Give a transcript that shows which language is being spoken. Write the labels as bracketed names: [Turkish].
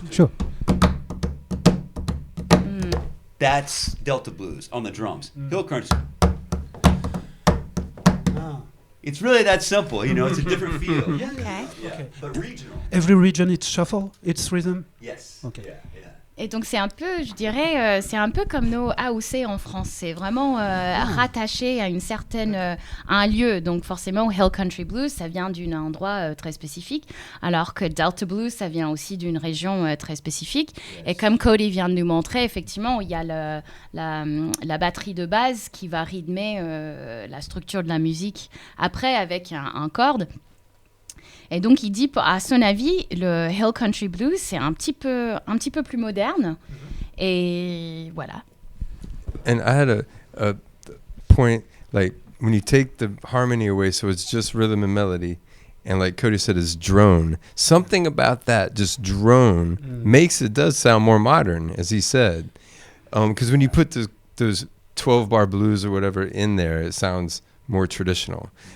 [English] Sure. That's Delta blues on the drums. Hill country. It's really that simple, you know. It's a different feel. Okay. Yeah. But regional. Every region, it's shuffle, it's rhythm. Yes. Okay. Yeah. [French] Et donc c'est un peu, je dirais, c'est un peu comme nos AOC en France. C'est vraiment rattaché à une certaine, à un lieu. Donc forcément, Hill Country Blues, ça vient d'un endroit très spécifique, alors que Delta Blues, ça vient aussi d'une région très spécifique. [English] Yes. [French] Et comme Cody vient de nous montrer, effectivement, il y a la batterie de base qui va rythmer la structure de la musique après avec un corde. Et donc, il dit, à son avis, le Hill Country Blues, c'est un petit peu plus moderne. Et voilà. [English] And I had a point, like, when you take the harmony away, so it's just rhythm and melody, and like Cody said, it's drone. Something about that, just drone, does sound more modern, as he said. Because when you put those 12-bar blues or whatever in there, it sounds more traditional.